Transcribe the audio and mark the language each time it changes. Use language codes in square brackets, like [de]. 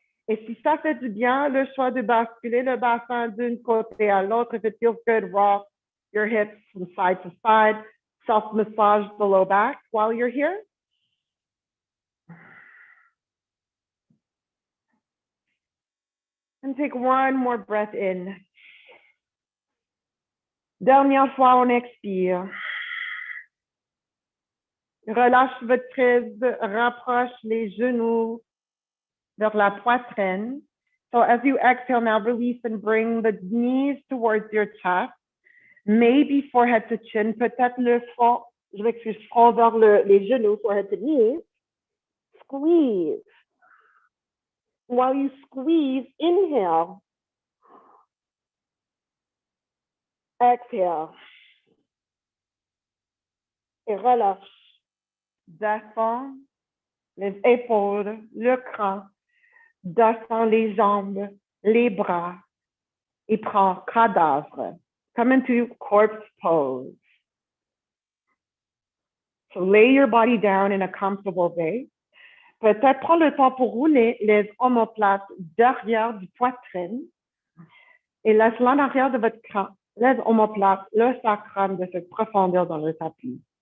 [fr] Et si ça fait du bien, le choix de basculer le bassin d'un côté à l'autre, [en] if it feels good, rock your hips from side to side, self-massage the low back while you're here. And take one more breath in. [fr] Dernière fois, on expire. Relâche votre prise, rapproche les genoux vers la poitrine. [en] So as you exhale now, release and bring the knees towards your chest. Maybe forehead to chin, [fr] peut-être le front, je m'excuse, front vers les genoux, [en] forehead to knees. Squeeze. While you squeeze, inhale. Exhale. [fr] Et relâche. Descends les épaules, le crâne. Descends les jambes, les bras. Et prends cadavre. [en] Come into corpse pose. So lay your body down in a comfortable way. [fr] Peut-être prends le temps pour rouler les omoplates derrière du poitrine et laisse l'en arrière de votre crâne, les omoplates, le sacrum de cette profondeur dans le tapis.